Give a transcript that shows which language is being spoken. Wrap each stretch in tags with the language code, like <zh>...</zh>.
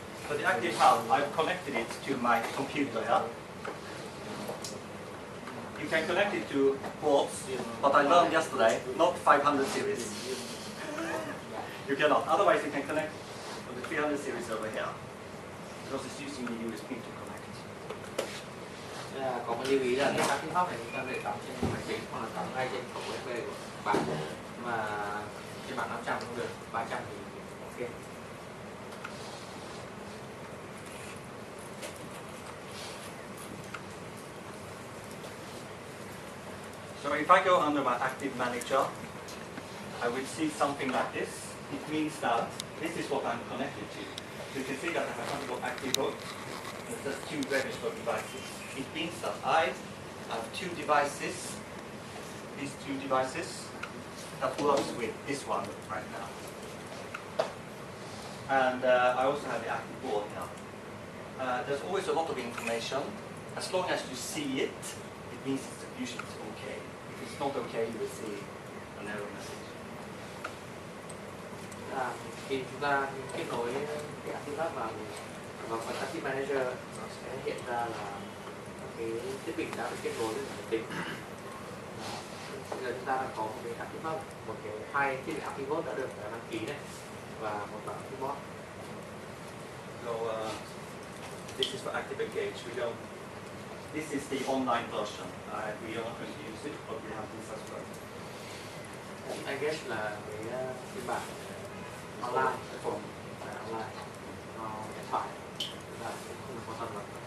<en>So the Active Hub, I've connected it to my computer here. You can connect it to ports, but I learned yesterday, not 500 series. You cannot. Otherwise, you can connect to the 300 series over here, because it's using the USB to connect.</en> <vi>Có một lưu ý là cái Active Hub này chúng ta có thể cắm trên máy tính hoặc là cắm ngay trên cổng USB của bạn, mà trên bảng 500 cũng được, 300 thì ok.</vi> <en>So if I go under my Active Manager, I will see something like this. It means that this is what I'm connected to. So you can see that I have something called Active Mode. It's just 2 registered devices. It means that I have 2 devices, these 2 devices, that works with this one right now. And I also have the active board here. There's always a lot of information. As long as you see it, it means it's usually it's okay. If it's not okay, you will see an error message.</en> <vi>Khi chúng ta kết nối cái Active Hub vào phần Active Manager, nó sẽ hiện ra là cái thiết bị đã được kết nối với máy tính. Bây giờ chúng ta có một cái Active Hub, một cái 2 thiết bị Active Board đã được đăng ký này và một bản Active Board.</vi> <en>So this is for Active Engage. This is the online version. We are not going to use it, but we have this as well.</en> <vi>Engage là cái phiên bản online, platform online, điện thoại, là không được quan tâm lắm.</vi>